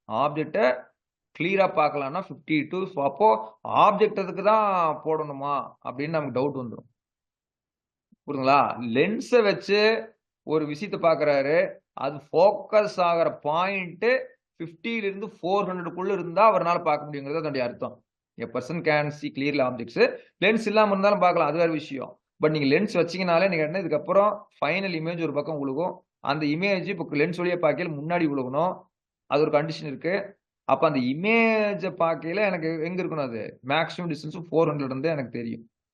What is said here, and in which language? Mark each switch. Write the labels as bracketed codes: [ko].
[ta] ஆப்ஜெக்ட்டை கிளியரா பார்க்கலாம்னா 52. அப்போ ஆப்ஜெக்ட்டுக்கு தான் போடணுமா அப்படின்னு நமக்கு டவுட் வந்துடும். புரியுதுங்களா? லென்ஸை வச்சு ஒரு விஷயத்தை பார்க்கறாரு. அது ஃபோக்கஸ் ஆகிற பாயிண்ட் 50ல இருந்து 400க்குள்ள இருந்தா அவரால பார்க்க முடியுங்கிறது அதனுடைய அர்த்தம். [en] A person can see clearly objects. [ta] Lens இல்லாம இருந்தாலும் பார்க்கலாம், அது வேற விஷயம். பட் நீங்க லென்ஸ் வச்சீங்கனாலே நீங்க என்ன இதுக்கப்புறம் ஃபைனல் இமேஜ் ஒரு பக்கம் விழுகும். அந்த இமேஜ் இப்போ லென்ஸ் வழியா பார்க்கையில முன்னாடி விழுகணும். அது ஒரு கண்டிஷன் இருக்கு. அப்ப அந்த இமேஜை பார்க்கையில எனக்கு எங்க இருக்கணும்? அது மேக்ஸிமம் டிஸ்டன்ஸ் 400 இருந்து எனக்கு தெரியும்.